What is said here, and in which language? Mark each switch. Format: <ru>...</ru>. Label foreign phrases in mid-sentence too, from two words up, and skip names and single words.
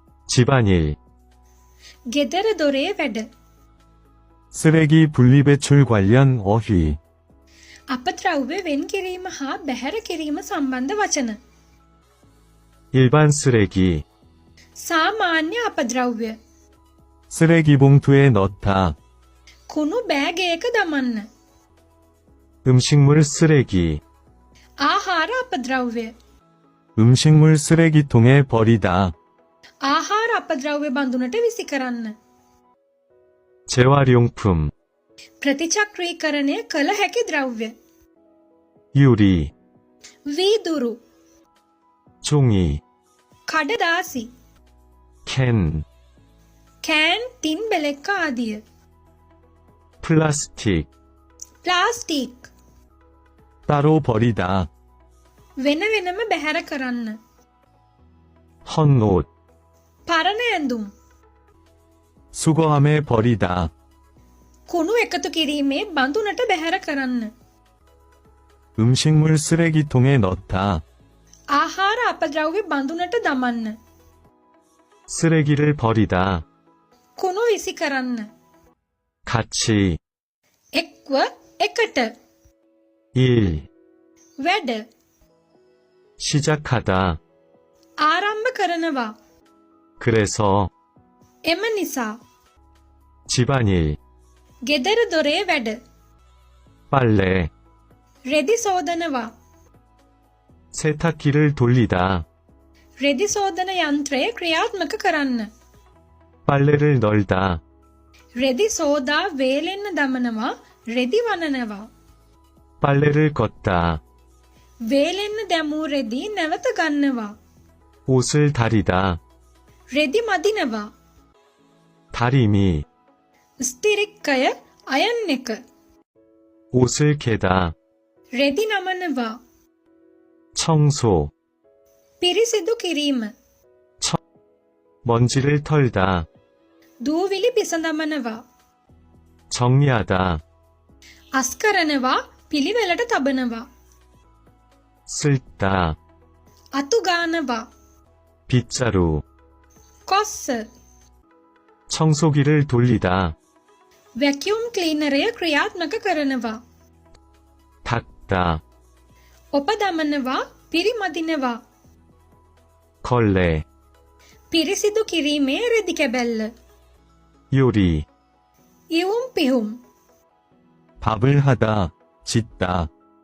<ko>집안일,</ko> <si>ගෙදර දොරේ වැඩ.</si> <ko>쓰레기 분리배출 관련 어휘,</ko> <si>අපද්‍රව්‍ය වෙන් කිරීම හා බැහැර කිරීම සම්බන්ධ වචන.</si> <ko>일반 쓰레기,</ko> <si>සාමාන්‍ය අපද්‍රව්‍ය.</si> <ko>쓰레기 봉투에 넣다,</ko> <si>කුණු බෑගයක දමන්න.</si> <ko>음식물 쓰레기,</ko> <si>ආහාර අපද්‍රව්‍ය.</si> <ko>음식물 쓰레기통에 버리다,</ko> <si>ආහාර අපද්‍රව්‍ය බඳුනට විසි කරන්න.</si> <ko>재활용품,</ko> <si>ප්‍රතිචක්‍රීකරණය කළ හැකි ද්‍රව්‍ය.</si> <ko>유리,</ko> <si>වීදුරු.</si> <ko>종이,</ko> <si>කඩදාසි.</si> <ko>캔,</ko> <si>කෑන් ටින් බෙලෙක්ක ආදිය.</si> <ko>플라스틱,</ko> <si>ප්ලාස්ටික්.</si> <ko>따로 버리다,</ko> <si>වෙන වෙනම බැහැර කරන්න.</si> <ko>헛옷,</ko> <si>පරණ ඇඳුම්.</si> <ko>수거함에 버리다,</ko> <si>කුණු එකතු කිරීමේ බඳුනට බැහැර කරන්න.</si> <ko>음식물 쓰레기통에 넣다,</ko> <si>ආහාර අපද්‍රව්‍ය බඳුනට දමන්න.</si> <ko>쓰레기를 버리다,</ko> <si>කුණු විසි කරන්න.</si> <ko>같이,</ko> <si>එක්ව එකට.</si> <ko>일,</ko> <si>වැඩ.</si> <ko>시작하다,</ko> <si>ආරම්භ කරනවා.</si> <ko>그래서,</ko> <si>එම නිසා.</si> <ko>집안일,</ko> <si>ගෙදර දොරේ වැඩ.</si> <ko>빨래,</ko> <si>රෙදි සෝදනවා.</si> <ko>세탁기를 돌리다,</ko> <si>රෙදි සෝදන යන්ත්‍රය ක්‍රියාත්මක කරන්න.</si> <ko>빨래를 널다,</ko> <si>රෙදි සෝදා වේලෙන්න දමනවා. රෙදි වනනවා.</si> <ko>빨래를 걷다,</ko> <si>වේලෙන්න දැමූ රෙදි නැවත ගන්නවා.</si> <ko>옷을 다리다,</ko> <si>රෙදි මදිනවා.</si> <ko>다리미,</ko> <si>ස්තිරික්කය අයන් එක.</si> <ko>옷을 개다,</ko> <si>රෙදි නමනවා.</si> <ko>청소,</ko> <si>පිරිසිදු කිරීම.</si> <ko>먼지를 털다,</ko> <si>දූවිලි පිසඳමනවා.</si> <ko>정리하다,</ko> <si>අස් කරනවා. පිළිවෙලට තබනවා.</si> <ko>쓸다,</ko> <si>අතු ගානවා.</si> <ko>빗자루,</ko> <si>කොස්ස.</si> <ko>청소기를 돌리다,</ko> <en>vacuum cleaner</en> <si>ක්‍රියාත්මක කරනවා.</si> <ko>닦다,</ko> <si>ඔප දමනවා. පිරිමදිනවා.</si> <ko>걸레,</ko> <si>පිරිසිදු කිරීමේ රෙදි කැබැල්ල.</si> <ko>요리,</ko> <si>ඉවුම් පිහුම්.</si> <ko>밥을 하다, 짓다,</ko>